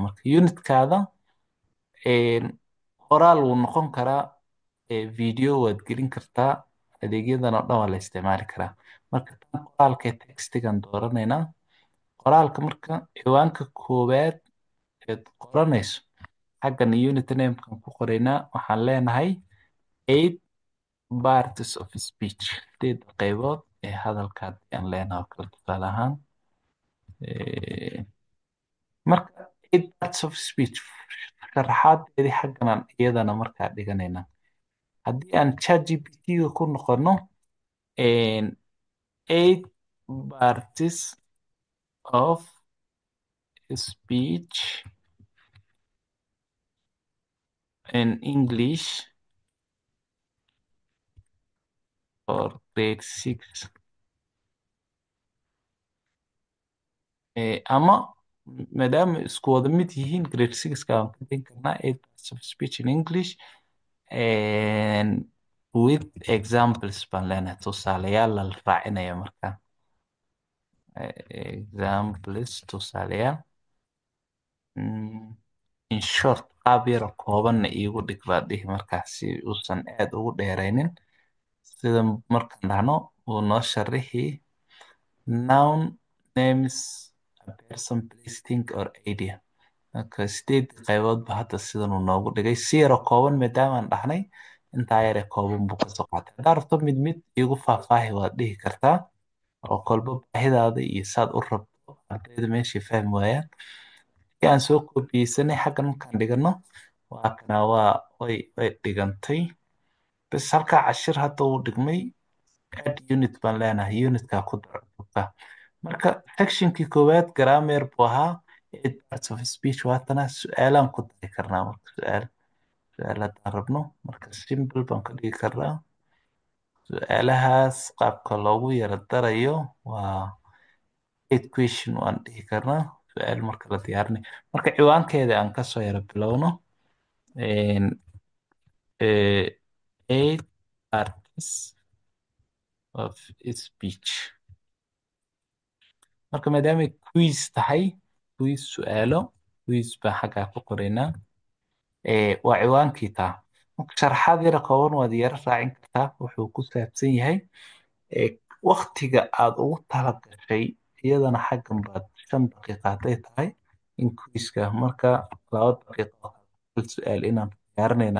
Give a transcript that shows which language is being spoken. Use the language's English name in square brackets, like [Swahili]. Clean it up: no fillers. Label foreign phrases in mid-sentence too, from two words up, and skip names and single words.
[Somali] Marka unitkaada qoraal wuu noqon karaa, video waad gelin kartaa, adeegyadan oo dhan waa la isticmaali karaa. Marka tan qoraalka textigan dooranaynaa. Qoraalka marka ciwaanka koowaad eed qoranayso xaggan unit namekan ku qoraynaa. Waxaan leenahay [English] 8 parts of speech, [Somali] 8 qaybood ee hadalka haddii aan leenahay oo kale tusaale ahaan. Marka [English] 8 parts of speech [Somali] sharaxaadeedii xaggan aan iyadana markaa dhiganaynaa. Haddii aan ChatGPT-ga ku noqono, [English] 8 parts of speech in English for grade 6. [Somali] Ama maadaama isku wada mid yihiin grade 6ka aan ka dhigi karnaa [English] 8 parts of speech in English with examples [Somali] baan leenahay, tusaalayaal la raacinaya markaa. Examples, tusaalayaal. [English] In short, [Somali] qaab yar koobanna iigu dhig baa dhihi markaa si uusan aad ugu dheeraynin. Sida markaan dhahno uu noo sharixi [English] noun names a person, place, thing or idea. [Somali] Marka 8 qaybood ba hadda sidan uu noogu dhigay. Si yaro kooban maadaama aan dhahnay, intaa yare kooban buu ka soo qaatay. Haddaad rabto mid mid iigu faahfaahi waad dhihi kartaa, oo kolba baahidaada iyo saad u rabto ardayda meeshay fahmi waayaan. Si aan soo koobiyeysanay xaggan markaan dhigano, waa kana way dhigantay. Bas halkaa cashir hadda uu dhigmay. [English] Add unit [Somali] baan leenahay, unitka ku dar cutubka. Marka sectionkii koowaad grammar buu ahaa, [English] 8 parts of speech [Somali] waatana. Su'aalaan ku dari karnaa marka su'aal haddaan rabno. Marka simple baan ka dhigi karnaa. Su'aalahaas qaabka loogu yara darayo waa 8 question waan dhihi karnaa. Su'aal marka la diyaarinay. Marka ciwaankeeda aan kasoo yara bilowno. [English] 8 parts of speech. [Somali] Marka maadaama ay quiz tahay, quiz su'aalo, quiz baa xaggaa ku qoraynaa. Waa ciwaankii taa. Marka sharaxaad yara kooban waad yara raacin kartaa wuxuu ku saabsan yahay. waktiga aad ugu talagashay iyadana xaggan baad 5 daqiiqa hadday tahay increaseka marka 2 daqiiqo hal su-aal inaan diyaarinayna